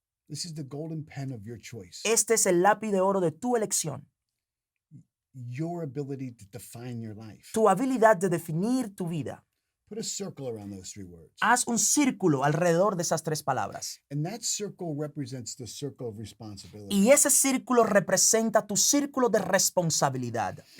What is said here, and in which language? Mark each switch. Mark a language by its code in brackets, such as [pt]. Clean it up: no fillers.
[en] This is the golden pen of your choice. [es] Este es el lápiz de oro de tu elección. [en] Your ability to define your life. [es] Tu habilidad de definir tu vida. [en] Put a circle around those three words. [es] Haz un círculo alrededor de esas tres palabras. [en] And that circle represents the circle of responsibility. [es] Y ese círculo representa tu círculo de responsabilidad.